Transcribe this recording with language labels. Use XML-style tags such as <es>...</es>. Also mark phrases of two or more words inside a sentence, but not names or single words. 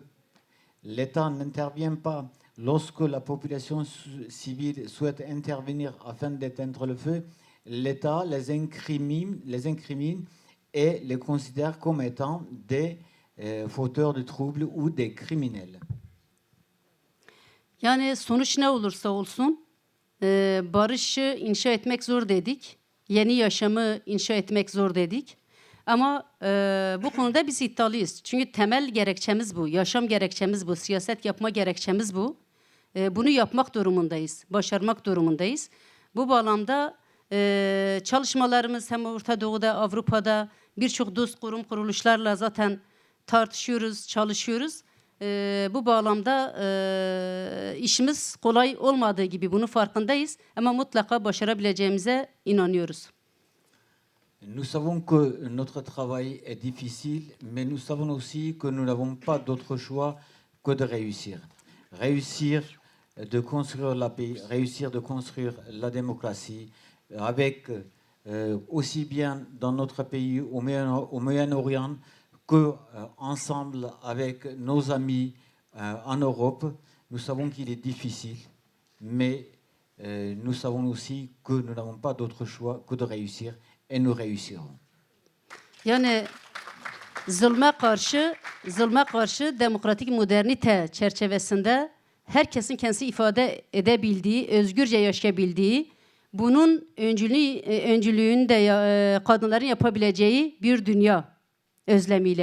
<fr>L'État n'intervient pas. Lorsque la population civile souhaite intervenir afin d'éteindre le feu, l'État les incrimine et les considère comme étant des fauteurs de troubles ou des criminels.</fr> <tr>Yani sonuç ne olursa olsun barışı inşa etmek zor dedik. Yeni yaşamı inşa etmek zor dedik. Ama bu konuda biz iddialıyız. Çünkü temel gerekçemiz bu. Yaşam gerekçemiz bu. Siyaset yapma gerekçemiz bu. Bunu yapmak durumundayız. Başarmak durumundayız. Bu bağlamda çalışmalarımız hem Orta Doğu'da, Avrupa'da birçok dost kurum kuruluşlarla zaten tartışıyoruz, çalışıyoruz. Bu bağlamda işimiz kolay olmadığı gibi bunun farkındayız. Ama mutlaka başarabileceğimize inanıyoruz.</tr> <fr>Nous savons que notre travail est difficile, mais nous savons aussi que nous n'avons pas d'autre choix que de réussir. Réussir de construire la paix, réussir de construire la démocratie, avec aussi bien dans notre pays au Moyen-Orient que ensemble avec nos amis en Europe. Nous savons qu'il est difficile, mais nous savons aussi que nous n'avons pas d'autre choix que de réussir et nous réussirons.</fr> <tr>Yani zulme karşı demokratik modernite çerçevesinde herkesin kendisi ifade edebildiği, özgürce yaşayabildiği, bunun öncülüğünü de kadınların yapabileceği bir dünya özlemiyle.</tr>